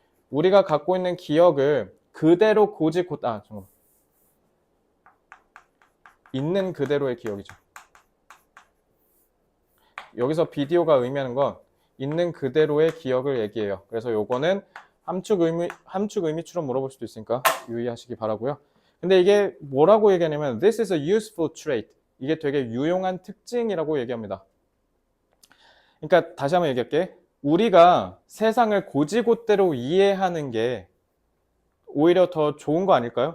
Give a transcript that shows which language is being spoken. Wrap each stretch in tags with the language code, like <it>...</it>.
<ko>우리가 갖고 있는 기억을 그대로 잠깐만. 있는 그대로의 기억이죠. 여기서 비디오가 의미하는 건 있는 그대로의 기억을 얘기해요. 그래서 요거는 함축 의미처럼 물어볼 수도 있으니까 유의하시기 바라고요. 근데 이게 뭐라고 얘기하냐면</ko> <en>this is a useful trait.</en> <ko>이게 되게 유용한 특징이라고 얘기합니다. 그러니까 다시 한번 얘기할게. 우리가 세상을 고지곳대로 이해하는 게 오히려 더 좋은 거 아닐까요?</ko>